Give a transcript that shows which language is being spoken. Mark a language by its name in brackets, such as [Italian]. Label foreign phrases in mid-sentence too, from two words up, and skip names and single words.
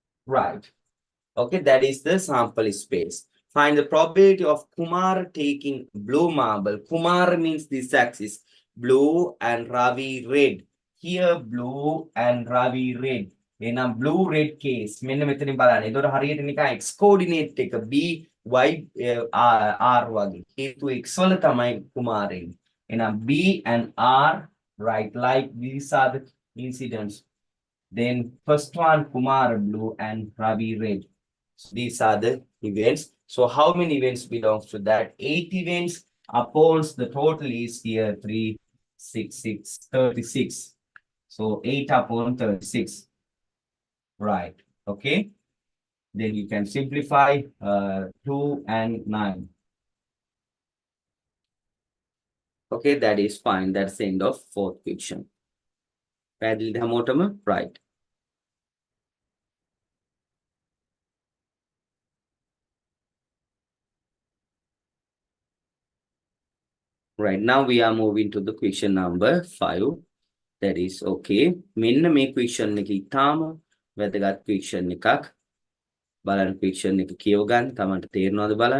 [English] Right. Okay, that is the sample space. Find the probability of Kumar taking blue marble. Kumar means this axis, blue and Ravi red. Here blue and Ravi red. In a blue red case, [Sinhala] මෙන්න මෙතනින් බලන්න. ඒතකොට හරියට නිකන් [English] x coordinate [Sinhala] එක b y r වගේ. හේතු x වල තමයි Kumar එන්නේ. එහෙනම් [English] b and r, right, like these are the incidents. Then first one Kumar blue and Ravi red. So these are the events. So how many events belongs to that? 8 events upon the total is here 3, 6, 6, 36. So 8 upon 36. Right. Okay. Then you can simplify 2 and 9. Okay, that is fine. That's the end of fourth question. [Sinhala] පැහැදිලිද හැමෝටම? [English] Right. Right, now we are moving to the question number 5. That is okay. [Sinhala] මෙන්න මේ question එක ඉතාම වැදගත් question එකක්. බලන්න question එක කියව ගන්න. තමන්ට තේරෙනවද බලන්න.